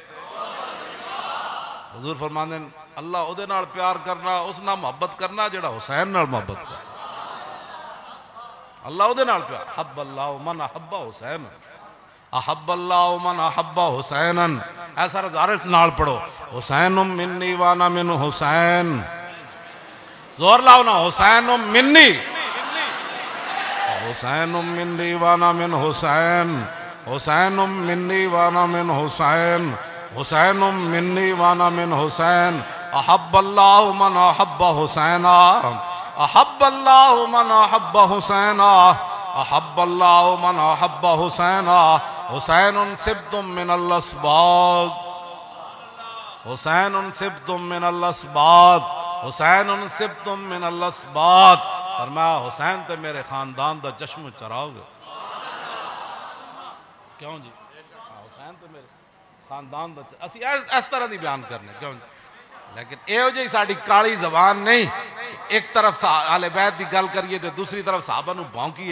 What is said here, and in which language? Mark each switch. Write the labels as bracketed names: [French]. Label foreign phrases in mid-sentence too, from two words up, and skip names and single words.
[Punjabi] حضور فرماندے نے اللہ اوہدے نال پیار کرنا، اس نال محبت کرنا جیہڑا حسین نال محبت کر. اللہ اوہدے نال پیار. [Arabic] أحب الله من أحب حسين، أحب الله من أحب حسينا. [Punjabi] ایسا رزارے نال پڑھو, [Arabic] حسين مني وأنا من حسين. [Punjabi] زور لاؤ نا, [Arabic] حسين مني، حسين مني وأنا من حسين، حسين مني وأنا من حسين، حسين مني وأنا من حسين. أحب الله من أحب حسينا، أحب الله من أحب حسينا، أحب الله من أحب حسينا. حسين سبط من الأسباط، حسين سبط من الأسباط، حسين سبط من الأسباط. [Punjabi] فرمایا حسین تے میرے خاندان دا چشم چراؤ گے. کیوں جی? حسین تے میرے خاندان دا، اسی اس طرح دی بیان کرنے. کیوں جی? لیکن ایہو جی ساڈی کالی زبان نہیں کہ ایک طرف آلے بیت کی گل کریئے تو دوسری طرف صحابہ نوں بھونکیئے.